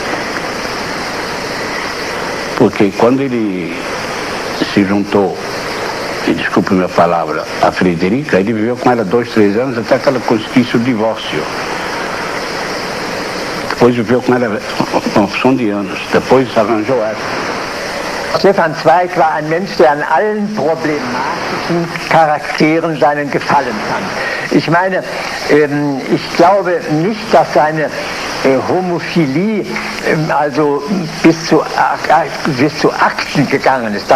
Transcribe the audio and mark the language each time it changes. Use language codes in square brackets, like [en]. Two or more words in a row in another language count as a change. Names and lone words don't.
[pt] Porque quando ele se juntou, e desculpe minha palavra, a Frederica, ele viveu com ela 2, 3 anos até que ela conseguisse o divórcio. Depois viveu com ela uma opção de anos, depois arranjou ela. [de] Stefan Zweig war ein Mensch, der an allen problematischen Charakteren seinen Gefallen fand. Ich meine, ich glaube nicht, dass seine Homophilie also bis zu Akten gegangen ist.